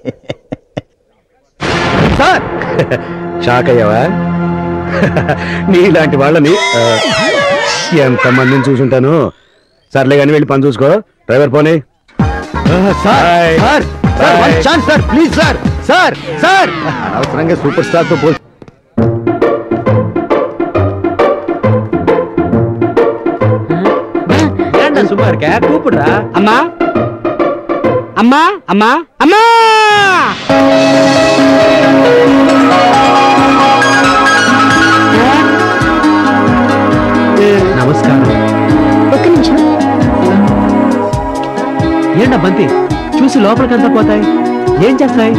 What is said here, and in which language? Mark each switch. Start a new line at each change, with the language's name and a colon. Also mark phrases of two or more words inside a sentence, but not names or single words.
Telugu: సార్ షాక్ అయ్యావా? నీలాంటి వాళ్ళని ఎంతమందిని చూసుంటాను. సర్లే కానీ వెళ్ళి పని చూసుకో. డ్రైవర్ పోనీ. ప్లీజ్ సార్. సార్ సార్ అనవసరంగా
English: super star
Telugu: తో పోల్.
Tamil: சும்மா இருக்க கூப்பிடுறா. அம்மா அம்மா அம்மா அம்மா.
Telugu: నమస్కారం. ఒక్క నిమిషం. ఏంటా బంతి చూసి లోపలికంతా పోతాయి, ఏం చేస్తాయి?